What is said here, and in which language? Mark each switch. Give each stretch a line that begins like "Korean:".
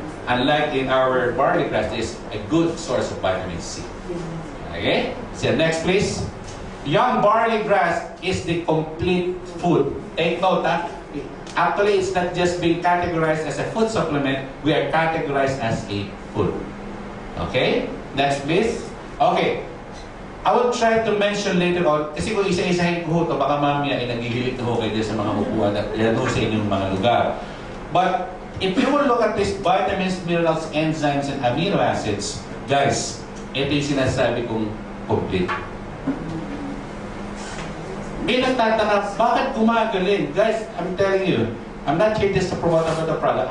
English: Unlike in our barley grass, is a good source of vitamin C. Okay? So next please. Young barley grass is the complete food. Take note actually it's not just being categorized as a food supplement, we are categorized as a food. Okay? Next please. Okay.
Filipino: I will try to mention later on, kasi kung isa-isahin ko ito, baka mamaya ay nagigilit na ho kayo sa mga upuan at yan ho sa inyong mga lugar.
English: But if you will look at these vitamins, minerals, enzymes, and amino acids, guys,
Filipino: Ito yung sinasabi kong complete. May nagtatanong, bakit gumagaling?
English: Guys, I'm telling you, I'm not here just to promote about the product.